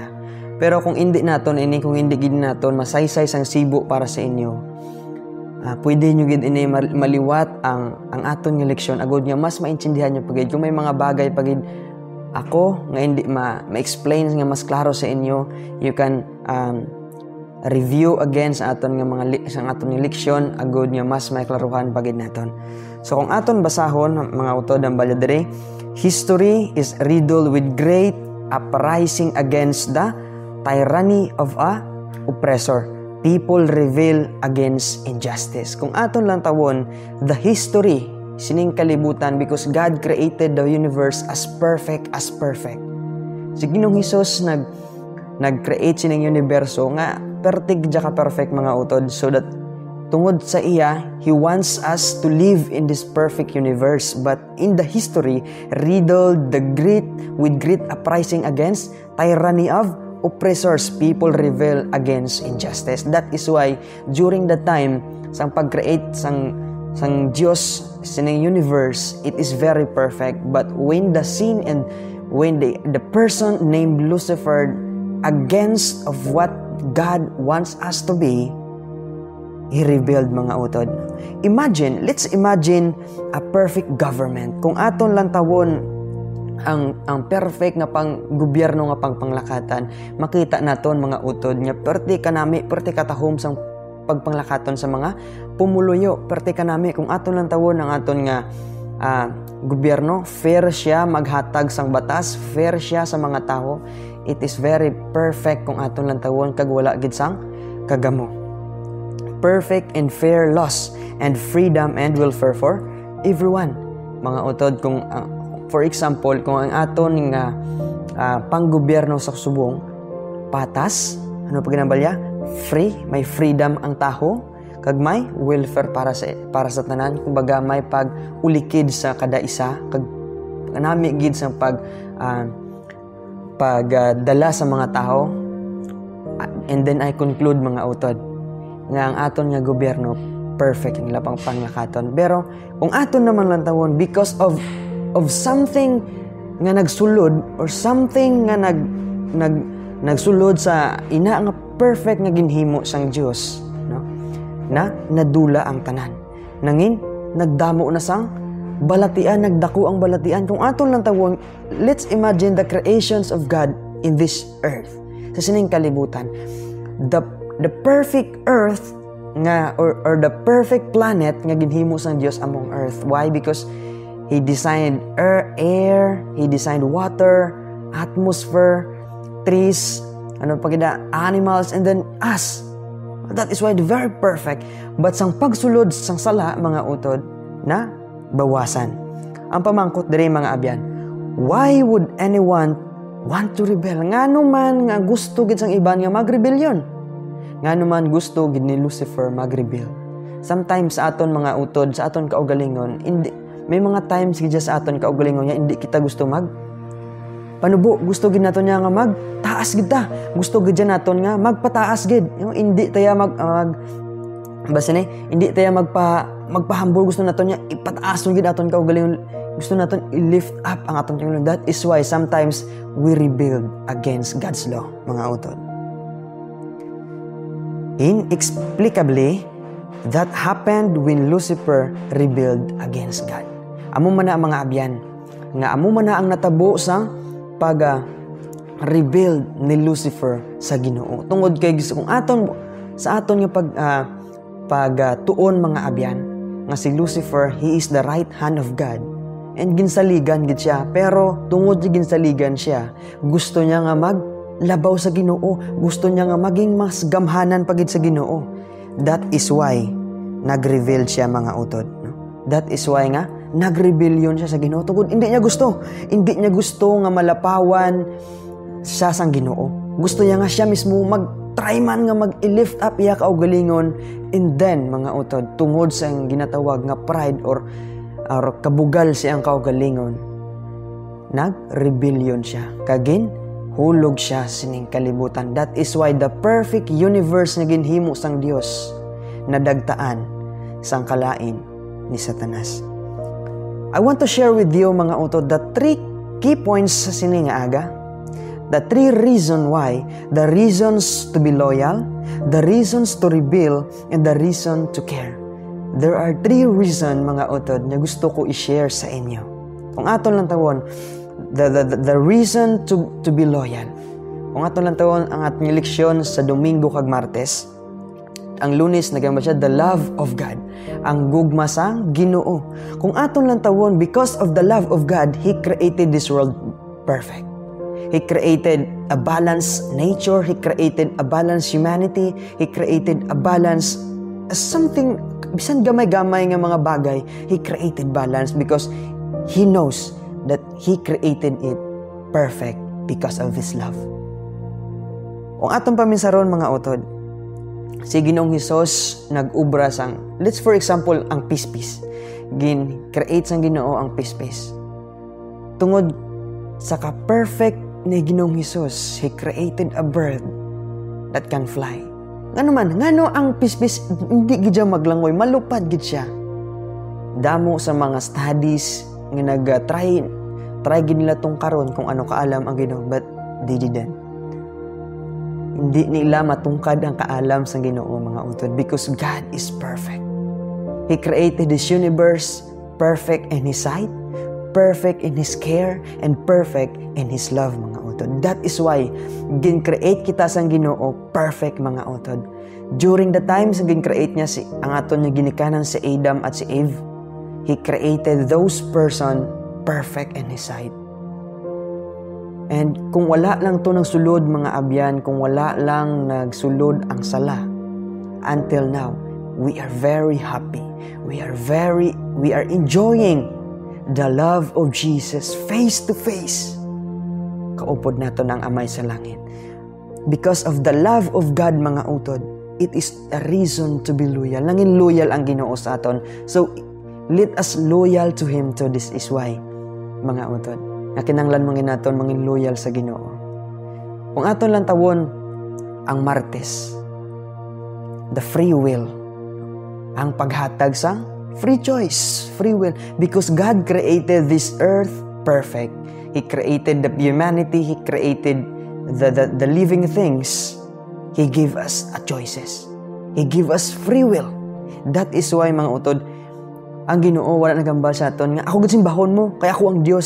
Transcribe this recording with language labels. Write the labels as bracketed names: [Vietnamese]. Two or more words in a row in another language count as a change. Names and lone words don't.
[Hiligaynon] Pero kung hindi naton gid naton masaysay sang sibo para sa inyo, pwede nyo gid ini maliwat ang aton nga leksyon agud nga mas maintindihan nyo pagid. Kung may mga bagay pagid ako nga hindi ma-explain nga mas klaro sa inyo, [English] you can review again [Hiligaynon] sa aton nga leksyon agud nga mas may klaruhan pagid naton. So kung aton basahon mga utod ang balya diri, [English] history is riddled with great uprising against the tyranny of a oppressor. People rebel against injustice. [Hiligaynon] Kung aton lang tawon, [English] the history [Hiligaynon] sining kalibutan, [English] because God created the universe as perfect as perfect. [Hiligaynon] Si Ginoong Hesus nag-create sining universo nga pertig ka perfect mga utod, [English] so that [Hiligaynon] tungod sa iya, [English] He wants us to live in this perfect universe. But in the history, riddled with great uprising against tyranny of oppressors, people rebel against injustice. That is why during the time [Hiligaynon] sang pag-create sang Dios sining universe, [English] it is very perfect. But when the sin and when the person named Lucifer against of what God wants us to be, he rebelled [Hiligaynon] mga utod. [English] Let's imagine a perfect government. [Hiligaynon] Kung aton lang tawon ang perfect nga pang gobyerno nga panglakatan, makita naton mga utod nga perti kanami, perti katahom sang pagpanglakaton sa mga pumuluyo, perti kanami kung aton lang tawon ang aton nga gobyerno, fair siya maghatag sang batas, fair siya sa mga tao. [English] It is very perfect [Hiligaynon] kung aton lang tawon kag wala gid sang kagamo. [English] Perfect and fair laws and freedom and welfare for everyone. [Hiligaynon] Mga utod, kung for example, kung ang aton nga panggobyerno sa subong patas, ano pa ginambalya? Free, may freedom ang taho, kag may welfare para sa tanan. Kumbaga may pag-ulikid sa kada isa, kag nami gid sa pagdala sa mga tao. [English] And then I conclude [Hiligaynon] mga utod nga ang aton nga gobyerno perfect ang lapang panglakaton. Pero kung aton naman lang tawon [English] because of something [Hiligaynon] nga nagsulod [English] or something [Hiligaynon] nga nagsulod sa ina nga perfect nga ginhimo sang Dios, no? Na nadula ang tanan. Nangin nagdamo na sang balatian, nagdako ang balatian. Kung aton lang tawon, [English] let's imagine the creations of God in this earth. [Hiligaynon] Sa sining kalibutan, [English] the perfect earth nga or the perfect planet [Hiligaynon] nga ginhimo sang Dios [English] among earth. Why? Because He designed air, He designed water, atmosphere, trees, animals, and then us. That is why the very perfect. [Hiligaynon] But sang pagsulod sang sala mga utod na bawasan. Ang pamangkot diri mga abyan, [English] why would anyone want to rebel? [Hiligaynon] Ngano man nga gusto gid sang iban nga magrebelyon? Ngano man gusto gid ni Lucifer magrebel? Sometimes sa aton mga utod, sa aton kaugalingon, may mga times gid sa aton kaugalingon nga hindi kita gusto panubo, gusto gid naton nga magtaas gid ta. Gusto gid naton nga magpataas gid. Hindi taya hindi taya magpahambol, gusto naton nga ipataas gid aton kaugalingon. Gusto naton i-lift up ang aton kaugalingon. [English] That is why sometimes we rebel against God's law, [Hiligaynon] mga utod. [English] Inexplicably, that happened when Lucifer rebelled against God. [Hiligaynon] Amo man na mga abyan, nga amo man na ang natabo sa pag-rebuild ni Lucifer sa Ginoo. Tungod kay kung sa aton nga pagtuon mga abyan, nga si Lucifer, [English] he is the right hand of God. [Hiligaynon] And ginsaligan gid siya, pero tungod sa ginsaligan siya, gusto niya nga maglabaw sa Ginoo, gusto niya nga maging mas gamhanan pagid sa Ginoo. [English] That is why [Hiligaynon] nag-reveal siya mga utod. [English] That is why [Hiligaynon] nga nag-rebellion siya sa Ginoo. Tungod hindi niya gusto nga malapawan siya sang Ginoo. Gusto niya nga siya mismo mag-try man nga mag-lift up iya kaugalingon, [English] and then [Hiligaynon] mga utod, tungod sa ginatawag nga pride or kabugal siyang kaugalingon, nag-rebellion siya. Kagin hulog siya sining kalibutan. [English] That is why the perfect universe [Hiligaynon] nga ginhimo sang Dios nadagtaan sang kalain ni Satanas. [English] I want to share with you [Hiligaynon] mga utod [English] the 3 key points [Hiligaynon] sa sini nga aga. [English] The 3 reasons why, the reasons to be loyal, the reasons to rebel, and the reason to care. There are 3 reasons [Hiligaynon] mga utod na gusto ko i-share sa inyo. Kung aton lang tawon, [English] the reason to be loyal. [Hiligaynon] Kung aton lang tawon ang ating leksyon sa Domingo kag Martes, ang Lunes nagamba siya [English] the love of God, [Hiligaynon] ang gugma sa Ginoo. Kung aton lang tawon, [English] because of the love of God, He created this world perfect. He created a balanced nature, He created a balanced humanity, He created a balanced something, [Hiligaynon] bisan gamay-gamay nga mga bagay, [English] He created balance because He knows that He created it perfect because of His love. [Hiligaynon] Kung atong paminsaron mga utod, si Ginoong Hesus nag-ubra sang, [English] let's for example, [Hiligaynon] ang pispis. Create sang Ginoo ang pispis. Tungod sa ka-perfect ni Ginoong Hesus, [English] He created a bird that can fly. [Hiligaynon] Ngano ang pispis hindi gid siya maglangoy, malupad gid siya. Damo sa mga studies nga nag-try gid nila tong karon kung ano kaalam ang Ginoo, [English] but they didn't. [Hiligaynon] Hindi nila matungkad ang kaalam sa Ginoo mga utod [English] because God is perfect. He created this universe perfect in His sight, perfect in His care and perfect in His love, [Hiligaynon] mga utod. [English] That is why [Hiligaynon] gin-create kita sang Ginoo perfect, mga utod. [English] During the time [Hiligaynon] sa gin-create niya ang aton niya ginikanan si Adam at si Eve, [English] He created those person perfect in His sight. [Hiligaynon] And kung wala lang to nagsulod, mga abyan, kung wala lang nagsulod ang sala, [English] until now, we are very happy. We are enjoying the love of Jesus face to face. [Hiligaynon] Kaupod nato ng Amay sa langit. [English] Because of the love of God, [Hiligaynon] mga utod, [English] it is a reason to be loyal. [Hiligaynon] Nangin loyal ang Ginoo sa aton. [English] So, let us loyal to Him to this is why, [Hiligaynon] mga utod. Nakinanglan mangin naton mangin loyal sa Ginoo. Kung aton lang tawon ang Martes, [English] the free will, [Hiligaynon] ang paghatag sang free choice, free will. [English] Because God created this earth perfect. He created the humanity. He created the living things. He gave us a choices. He gave us free will. That is why, [Hiligaynon] mga utod, ang Ginoo wala nagambal sa aton nga ako gud simbahon mo kaya ako ang Dios.